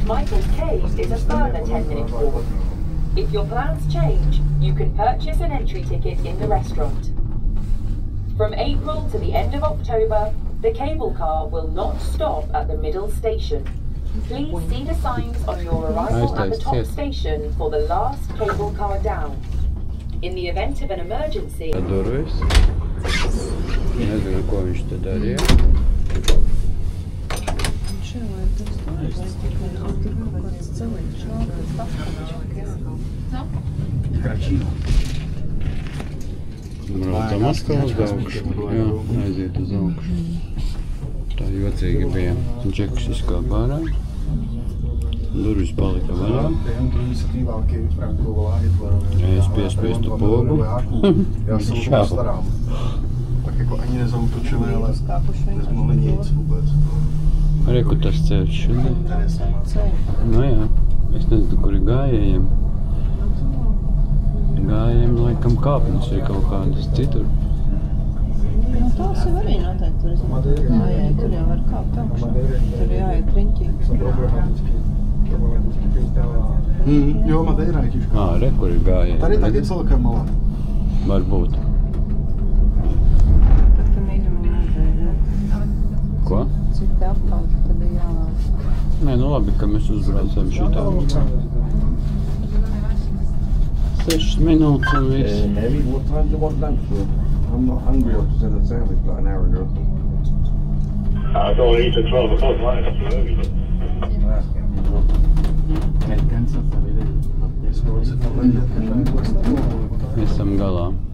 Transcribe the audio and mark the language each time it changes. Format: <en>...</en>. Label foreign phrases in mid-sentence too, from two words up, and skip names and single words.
<en>Michael's Cave is a further 10-minute walk. If your plans change, you can purchase an entry ticket in the restaurant. From April to the end of October, the cable car will not stop at the middle station. Please see the signs on your arrival at the top station for the last cable car down. In the event of an emergency...</en> <lv>Nezinu, ko viņš te darīja. Braucam atkal uz augšu. Jā, aiziet uz augšu. Tā jocīgi bija. Džeks izkāpa ārā. Durvis palika vaļā. Es piespiestu pogu. Čau.</lv> <cs>Tak jako ani nezautočili, ale nezmohli nic vůbec.</cs> <lv>Reku tas ceļš. Nu jā, es nezinu, kur ir gājējiem. Gājējiem laikam kāpnes vai kaut kādas citur. Nu, tās jau arī noteikti tur gājēji, tur jau var kāpt augšā. Tur jāiet riņķī.</lv> <cs>Jo, Madeira je těžká.</cs> <lv>Re, kur ir gājēji.</lv> <cs>Tady taky celkem malá.</cs> <lv>Varbūt. Ko? Citi apkalti, tad ir jālāk. Nē, nu labi, ka mēs uzbraucam šitā. 6 minūtes un viss.</lv> <en>Maybe what time do you want lunch for? I'm not hungry, I just had a sandwich like an hour ago. I don't eat at 12 o'clock, right? That's too early.</en> <lv>Esam galā.</lv>